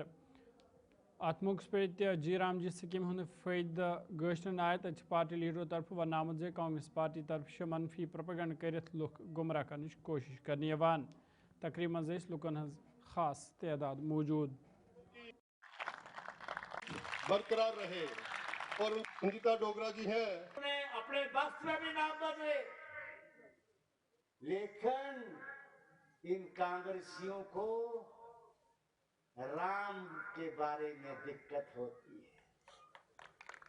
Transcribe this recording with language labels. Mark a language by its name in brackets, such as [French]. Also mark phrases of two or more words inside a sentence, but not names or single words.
[Kashmiri] अत मौके पर जी राम जी स्कीम हूं फायद गशन आय तक पार्टी लीडरों तरफ वन आमुद कांग्रेस पार्टी तरफ मनफी प्रोपेगेंड कर लुक गुमराह करने कोशिश कर। तकरीब मज लुकन हज खास तादाद मौजूद। [Hindi] बरकरार रहे और संगीता डोगरा जी हैं, अपने वक्त में भी नाम बदले, लेकिन इन कांग्रेसियों को राम के बारे में दिक्कत होती है।